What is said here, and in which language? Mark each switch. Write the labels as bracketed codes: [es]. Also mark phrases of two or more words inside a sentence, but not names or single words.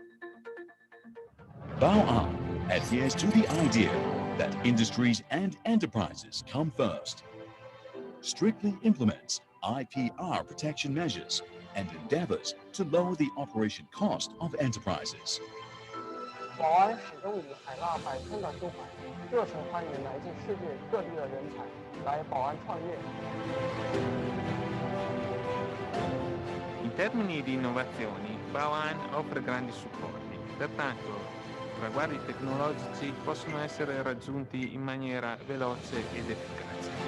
[en] Bao'an adheres to the idea that industries and enterprises come first, strictly implements IPR protection measures, and endeavors to lower the operation cost of enterprises. [zh] 宝安始终以海纳百川的胸怀，热情欢迎来自世界各地的人才来宝安创业。 [it] In termini di innovazioni, Bao'an offre grandi supporti, pertanto traguardi tecnologici possono essere raggiunti in maniera veloce ed efficace.